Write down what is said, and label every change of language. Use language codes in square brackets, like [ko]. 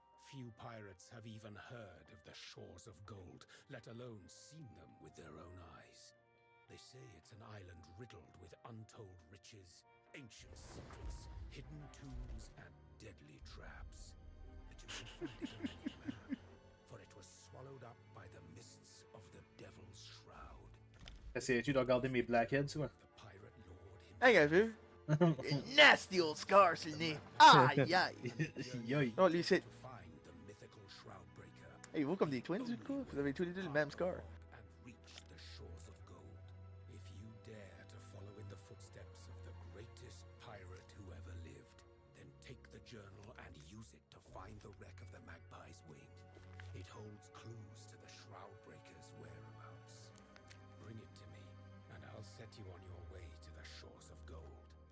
[en] Few pirates have even heard of the shores of gold, let alone seen them with their own eyes. They say it's an island riddled with untold riches, ancient secrets, hidden tombs, and deadly traps. But you won't find it on any map, for it was swallowed up by the mists of the Devil's Shroud. [fr] Essayes-tu de regarder mes blackheads, quoi? [en] The pirate lord [fr] Hey, gars, vu? Nasty old scar sur le nez. Aïe, aïe. Yoï. Non, lui, c'est. [en] to find the mythical Shroudbreaker. [fr] Hey, vous, comme des twins, du coup? Vous avez tous les deux le même scar. [en] And reach the shores of gold. If you dare to follow in the footsteps of the greatest pirate who ever lived, then take the journal and use it to find the wreck of the Magpie's Wing. It holds clues to the Shroudbreaker's whereabouts. Bring it to me, and I'll set you on your way to the shores of gold.